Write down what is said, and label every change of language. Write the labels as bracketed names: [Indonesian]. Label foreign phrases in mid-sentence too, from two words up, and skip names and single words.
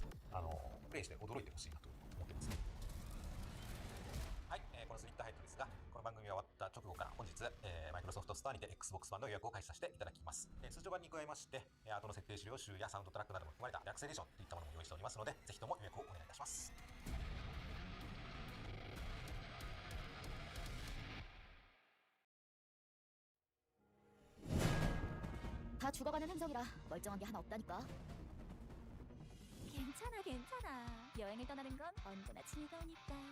[Japanese] プレイして驚いてほしいなと思ってます。はい、このツイッターヘッドですが、この番組が終わった直後から本日、マイクロソフトストアにて Xbox 版の予約を開始させていただきます。通常版に加えまして、後の設定資料集やサウンドトラックなども含まれたリラクセレーションといったものも用意しておりますので、ぜひとも予約をお願いいたします。 [Korean] 다 죽어가는 흔적이라 멀쩡한 게 하나 없다니까. 괜찮아. 여행을 떠나는 건 언제나 즐거우니까.